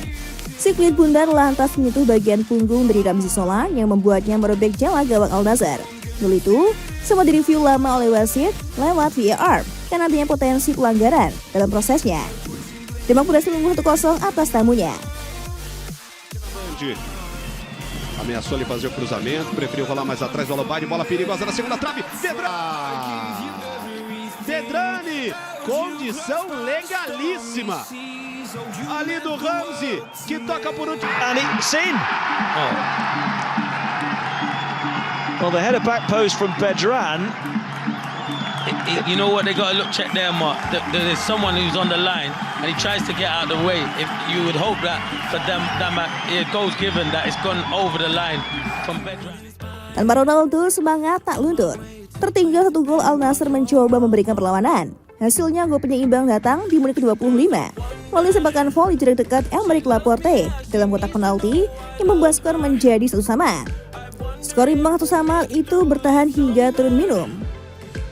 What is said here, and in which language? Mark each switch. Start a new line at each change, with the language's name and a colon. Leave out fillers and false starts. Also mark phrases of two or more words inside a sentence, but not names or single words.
Indonesian: Si kulit bundar lantas menyentuh bagian punggung dari Ramzi Solan yang membuatnya merobek jala gawang Al Nassr. Gol itu sempat direview lama oleh wasit lewat VAR karena adanya potensi pelanggaran dalam prosesnya. Damak berhasil unggul 1-0 atas tamunya.
Portuguese: Ameaçou ele fazer o cruzamento, preferiu rolar mais atrás do Alobade, bola perigosa na segunda trave. Bedrani, condição legalíssima. Ali do Ramzi, que toca por último.
English: And it's in. Oh. Well, the header back post from Bedran. You know what, they got to check there, Mark. There's someone who's on the line and he tries to get out of the way. If you would hope that for them, it goes given that it's gone over the line from Bedran.
Indonesian: Tanpa Ronaldo, semangat tak luntur. Tertinggal 1 gol, Al Nassr mencoba memberikan perlawanan. Hasilnya gol penyeimbang datang di menit ke-25 melalui sepakan volley jarak dekat Aymeric Laporte dalam kotak penalti yang membuat skor menjadi 1-1. Skor imbang 1-1 itu bertahan hingga turun minum.